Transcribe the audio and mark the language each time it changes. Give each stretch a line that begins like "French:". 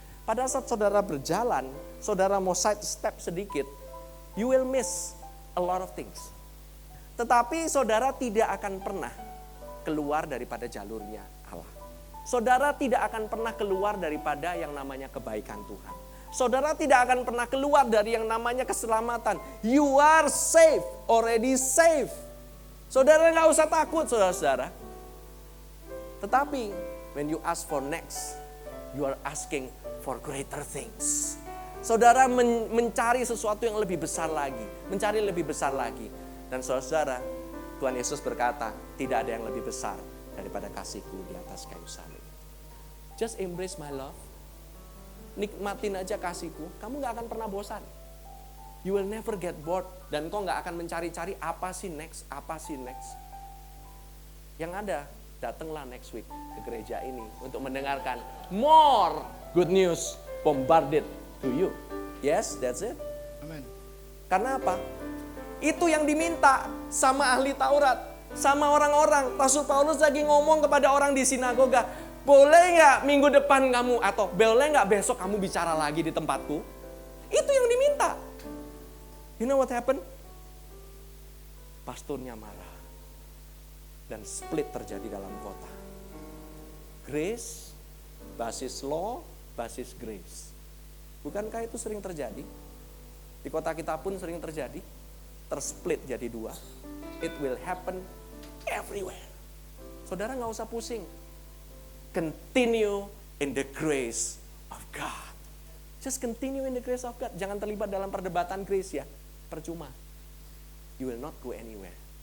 Indonesian: Pada saat saudara berjalan, saudara mau
English: side step
Indonesian: sedikit,
English: you will miss a lot of things.
Indonesian: Tetapi saudara tidak akan pernah keluar daripada jalurnya Allah. Saudara tidak akan pernah keluar daripada yang namanya kebaikan Tuhan. Saudara tidak akan pernah keluar dari yang namanya keselamatan.
English: You are safe, already safe.
Indonesian: Saudara nggak usah takut, saudara-saudara. Tetapi
English: when you ask for next, you are asking for greater things.
Indonesian: Saudara mencari sesuatu yang lebih besar lagi, mencari lebih besar lagi. Dan saudara, Tuhan Yesus berkata, tidak ada yang lebih besar daripada kasihku di atas kayu salib.
English: Just embrace my love.
Indonesian: Nikmatin aja kasihku, kamu gak akan pernah bosan.
English: You will never get bored.
Indonesian: Dan kau gak akan mencari-cari apa sih next. Yang ada, datanglah
English: next week
Indonesian: ke gereja ini untuk mendengarkan
English: more good news bombarded to you. Yes, that's it. Amen.
Indonesian: Karena apa? Itu yang diminta sama ahli Taurat, sama orang-orang. Rasul Paulus lagi ngomong kepada orang di sinagoga, boleh gak minggu depan kamu, atau boleh gak besok kamu bicara lagi di tempatku? Itu yang diminta.
English: You know what happened?
Indonesian: Pastornya marah. Dan split terjadi dalam kota.
English: Grace, basis law, basis grace.
Indonesian: Bukankah itu sering terjadi? Di kota kita pun sering terjadi. Tersplit jadi dua.
English: It will happen everywhere.
Indonesian: Saudara gak usah pusing.
English: Continue in the grace of God. Just continue in the grace of God.
Indonesian: Jangan terlibat dalam perdebatan grace ya. Percuma.
English: You will not go anywhere.